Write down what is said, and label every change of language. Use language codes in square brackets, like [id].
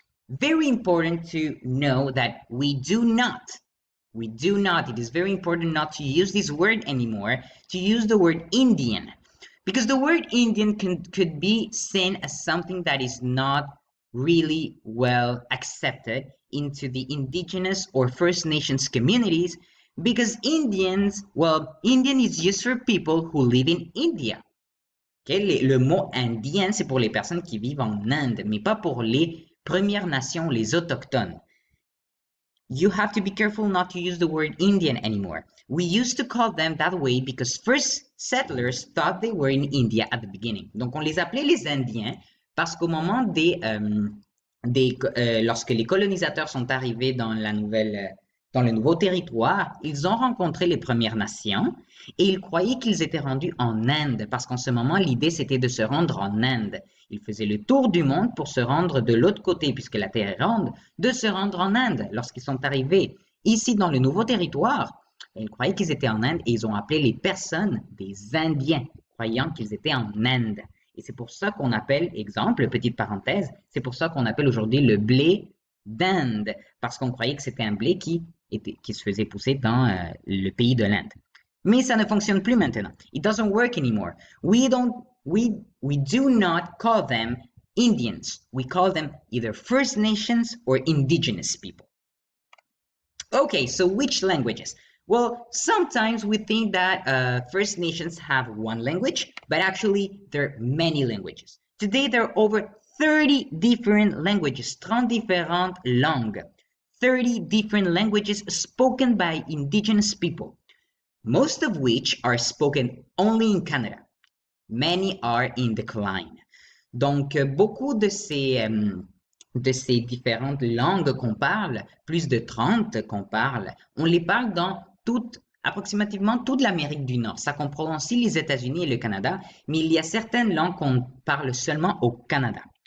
[en] Very important to know that we do not, it is very important not to use this word anymore, to use the word Indian, because the word Indian could be seen as something that is not really well accepted into the Indigenous or First Nations communities, because Indian is used for people who live in India. Okay? [fr] Le mot indien, c'est pour les personnes qui vivent en Inde, mais pas pour les Premières Nations, les autochtones. [en] You have to be careful not to use the word Indian anymore. We used to call them that way because first settlers thought they were in India at the beginning. [fr] Donc on les appelait les Indiens parce qu'au moment lorsque les colonisateurs sont arrivés dans le nouveau territoire, ils ont rencontré les Premières Nations et ils croyaient qu'ils étaient rendus en Inde parce qu'en ce moment, l'idée c'était de se rendre en Inde. Ils faisaient le tour du monde pour se rendre de l'autre côté, puisque la Terre est ronde, de se rendre en Inde. Lorsqu'ils sont arrivés ici dans le nouveau territoire, ils croyaient qu'ils étaient en Inde et ils ont appelé les personnes des Indiens, croyant qu'ils étaient en Inde. Et c'est pour ça qu'on appelle, exemple, petite parenthèse, c'est pour ça qu'on appelle aujourd'hui le blé d'Inde, parce qu'on croyait que c'était un blé qui se faisait pousser dans le pays de l'Inde. Mais ça ne fonctionne plus maintenant. [en] It doesn't work anymore. We do not call them Indians. We call them either First Nations or Indigenous people. Okay, so which languages? Well, sometimes we think that First Nations have one language, but actually there are many languages. Today there are over 30 different languages, [fr] 30 différentes langues, [en] 30 different languages spoken by Indigenous people, most of which are spoken only in Canada. Many are in decline. [fr] Donc, beaucoup de ces différentes langues qu'on parle, plus de 30 qu'on parle, on les parle dans approximativement toute l'Amérique du Nord. Ça comprend aussi les États-Unis et le Canada, mais il y a certaines langues qu'on parle seulement au Canada.